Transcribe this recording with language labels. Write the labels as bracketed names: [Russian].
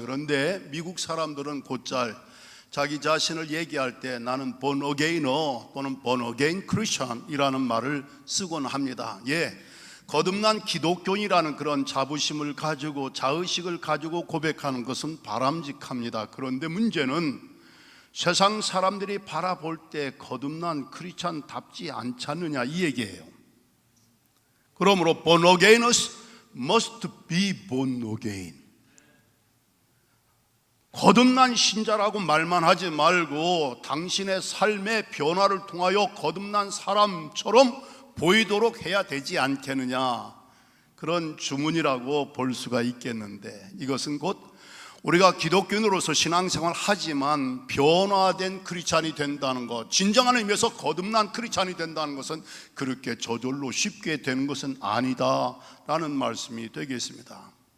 [Korean] 그런데 미국 사람들은 곧잘 자기 자신을 얘기할 때 나는 born againer 또는 born again Christian이라는 말을 쓰곤 합니다. 거듭난 기독교인이라는 그런 자부심을 가지고 자의식을 가지고 고백하는 것은 바람직합니다. 그런데 문제는 세상 사람들이 바라볼 때 거듭난 크리스찬답지 않지 않느냐 이 얘기예요. [English] 그러므로 born againers must be born again. [Korean] 거듭난 신자라고 말만 하지 말고 당신의 삶의 변화를 통하여 거듭난 사람처럼 보이도록 해야 되지 않겠느냐, 그런 주문이라고 볼 수가 있겠는데, 이것은 곧 우리가 기독교인으로서 신앙생활을 하지만 변화된 크리스찬이 된다는 것, 진정한 의미에서 거듭난 크리스찬이 된다는 것은 그렇게 저절로 쉽게 되는 것은 아니다라는 말씀이 되겠습니다.